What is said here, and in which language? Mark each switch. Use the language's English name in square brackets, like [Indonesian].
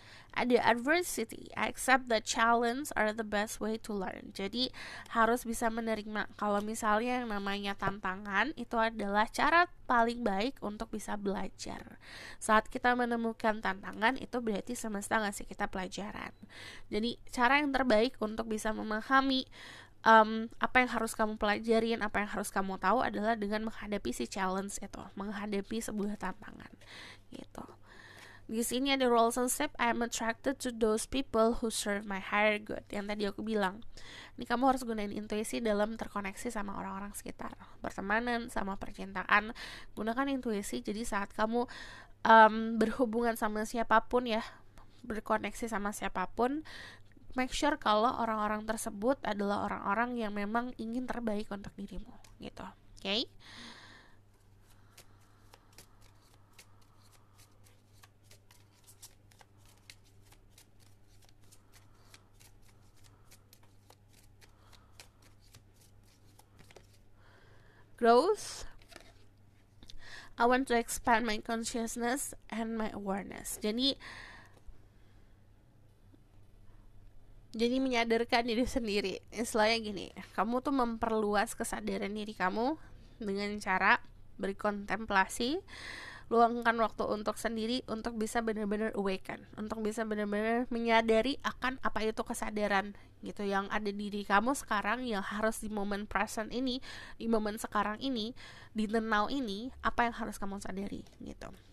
[Indonesian] Ada [English] adversity, accept that challenge are the best way to learn. [Indonesian] Jadi harus bisa menerima kalau misalnya yang namanya tantangan itu adalah cara paling baik untuk bisa belajar. Saat kita menemukan tantangan itu berarti semesta ngasih kita pelajaran. Jadi cara yang terbaik untuk bisa memahami apa yang harus kamu pelajarin, apa yang harus kamu tahu adalah dengan menghadapi si challenge itu, menghadapi sebuah tantangan gitu. Di sini ada [English] relationship, I am attracted to those people who serve my higher good. [Indonesian] Yang tadi aku bilang, ini kamu harus gunain intuisi dalam terkoneksi sama orang-orang sekitar, pertemanan, sama percintaan. Gunakan intuisi, jadi saat kamu berhubungan sama siapapun ya, berkoneksi sama siapapun, [English] make sure [Indonesian] kalau orang-orang tersebut adalah orang-orang yang memang ingin terbaik untuk dirimu, gitu. [English] Okay? Growth, I want to expand my consciousness and my awareness. [Indonesian] Jadi menyadarkan diri sendiri. Istilahnya gini, kamu tuh memperluas kesadaran diri kamu dengan cara berkontemplasi, luangkan waktu untuk sendiri, untuk bisa benar-benar awaken, untuk bisa benar-benar menyadari akan apa itu kesadaran gitu yang ada di diri kamu sekarang, yang harus di momen present ini, di momen sekarang ini, di the now ini, apa yang harus kamu sadari gitu.